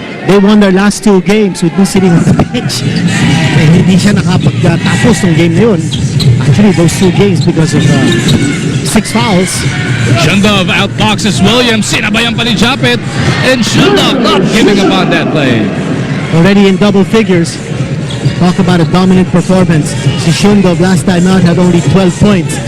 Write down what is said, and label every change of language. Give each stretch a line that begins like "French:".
English: They won their last 2 games with me sitting on the bench.
Filipino: Eh, hindi siya nakapagtapos ng game na yun.
English: Actually, those 2 games because of 6 fouls. Shundov outboxes Williams.
Filipino: Sinabayan pa ni
English: Japet. And Shundov not giving up on that play. Already in double figures. Talk about a dominant performance. Si Shundov last time out had only 12 points.